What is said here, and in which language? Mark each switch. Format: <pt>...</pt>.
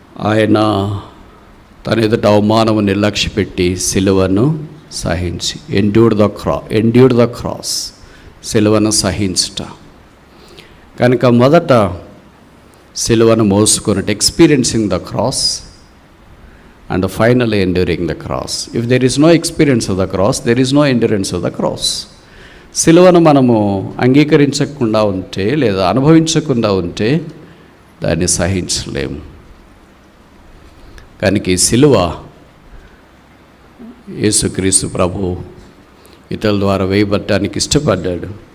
<te>ఆయన తన ఎదుట అవమానము నిర్లక్ష్యపెట్టి సిలువను సహించి</te> <en>endured the cross,</en> <te>సిలువను సహించుట. కనుక మొదట సిలువను మోసుకున్నట్టు</te> <en>Experiencing the cross and finally enduring the cross. If there is no experience of the cross, there is no endurance of the cross.</en> <te>సిలువను మనము అంగీకరించకుండా ఉంటే లేదా అనుభవించకుండా ఉంటే దాన్ని సహించలేము. కనుక ఈ సిలువ యేసుక్రీస్తు ప్రభు ఇతరుల ద్వారా వేయబడటానికి ఇష్టపడ్డాడు.</te>